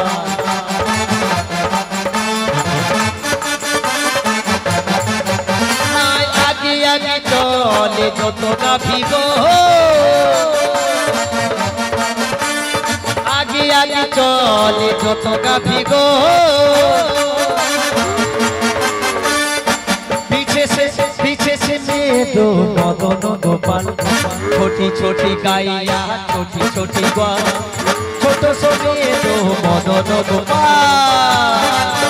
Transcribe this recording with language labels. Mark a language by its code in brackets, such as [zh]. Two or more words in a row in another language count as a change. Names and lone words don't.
[bn] আগে আগে চলে যত গাভিব, আগে আগে চলে যত গাভিব, [hi] पीछे से मेरे मदन गोपाल। छोटी छोटी गाइया छोटी छोटी गोपाल, छोटो सो मेरे मदन गोपाल।